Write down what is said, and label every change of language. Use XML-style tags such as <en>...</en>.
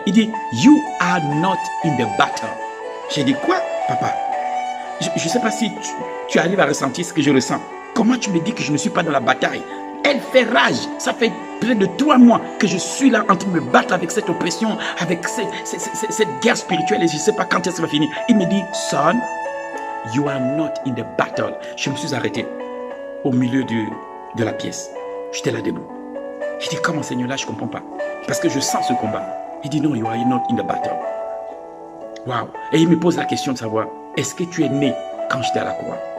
<fr>Il dit,</fr> <en>you are not in the battle.</en> <fr>J'ai dit, quoi, papa? Je ne sais pas si tu arrives à ressentir ce que je ressens. Comment tu me dis que je ne suis pas dans la bataille? Elle fait rage. Ça fait près de 3 mois que je suis là en train de me battre avec cette oppression, avec cette guerre spirituelle et je ne sais pas quand est-ce que ça va finir. Il me dit,</fr> <en>son, you are not in the battle.</en> <fr>Je me suis arrêté au milieu de la pièce. J'étais là debout. Je dis, comment Seigneur, là je ne comprends pas. Parce que je sens ce combat. Il dit, non,</fr> <en>you are not in the battle.</en> <fr>Waouh. Et il me pose la question de savoir, est-ce que tu es né quand j'étais à la croix?</fr>